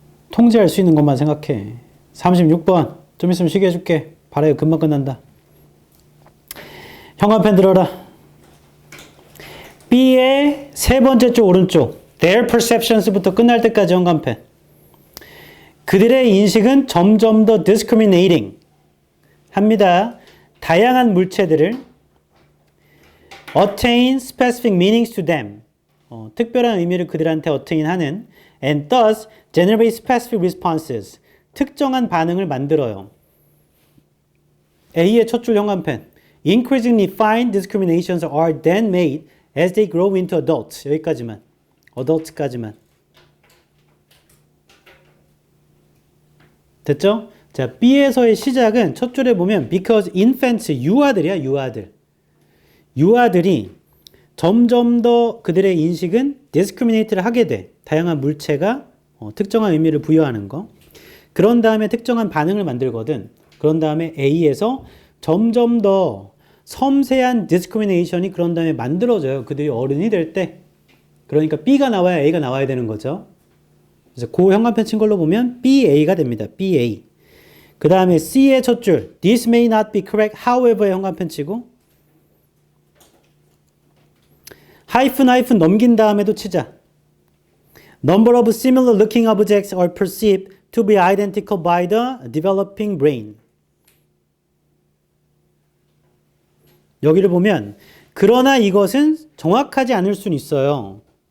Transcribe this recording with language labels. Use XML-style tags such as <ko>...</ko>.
<ko>통제할 수 있는 것만 생각해. 36번 좀 있으면 쉬게 해줄게. 바라요. 금방 끝난다. 현관펜 들어라. B의 세 번째 쪽 오른쪽 Their perceptions부터 끝날 때까지 현관펜. 그들의 인식은 점점 더 discriminating 합니다. 다양한 물체들을</ko> <en>attain specific meanings to them.</en> <ko>특별한 의미를 그들한테</ko> <en>attain하는 and thus generate specific responses.</en> <ko>특정한 반응을 만들어요. A의 첫 줄 현관펜.</ko> <en>Increasingly fine discriminations are then made as they grow into adults.</en> <ko>여기까지만. adults까지만. 됐죠? 자, B에서의 시작은 첫 줄에 보면</ko> <en>because infants,</en> <ko>유아들이야, 유아들. 유아들이 점점 더 그들의 인식은 discriminate를 하게 돼. 다양한 물체가 특정한 의미를 부여하는 거. 그런 다음에 특정한 반응을 만들거든. 그런 다음에 A에서 점점 더 섬세한 discrimination이 그런 다음에 만들어져요. 그들이 어른이 될 때. 그러니까 B가 나와야 A가 나와야 되는 거죠. 그래서 그 현관펜 친 걸로 보면 BA가 됩니다. BA. 그 다음에 C의 첫 줄.</ko> <en>This may not be correct.</en> <ko>However의 현관펜 치고. 하이픈 넘긴 다음에도 치자.</ko> <en>Number of similar looking objects are perceived to be identical by the developing brain.</en> <ko>여기를 보면 그러나 이것은 정확하지 않을 수는 있어요.</ko>